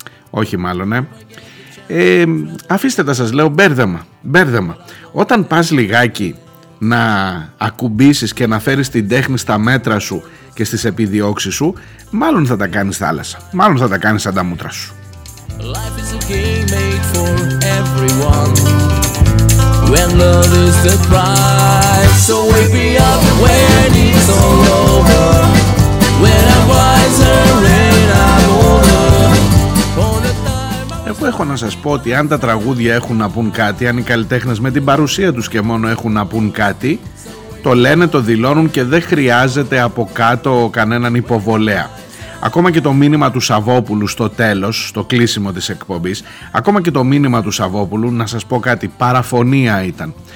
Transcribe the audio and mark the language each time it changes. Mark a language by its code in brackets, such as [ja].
[el] Όχι μάλλον, αφήστε τα, σας λέω, μπέρδεμα. Όταν πας λιγάκι να ακουμπήσεις και να φέρεις την τέχνη στα μέτρα σου και στις επιδιώξεις σου, μάλλον θα τα κάνεις θάλασσα, μάλλον θα τα κάνεις σαν τα μούτρα σου. [en] Life is a game made for everyone. When love is the prize, so wake me up when it's all over. When I'm wiser and I'm older. [el] Εγώ έχω να σας πω ότι αν τα τραγούδια έχουν να πούν κάτι, αν οι καλλιτέχνες με την παρουσία τους και μόνο έχουν να πούν κάτι, το λένε, το δηλώνουν και δεν χρειάζεται από κάτω κανέναν υποβολέα. Ακόμα και το μήνυμα του Σαββόπουλου στο τέλος, στο κλείσιμο της εκπομπής, ακόμα και το μήνυμα του Σαββόπουλου, να σας πω κάτι, παραφωνία ήταν.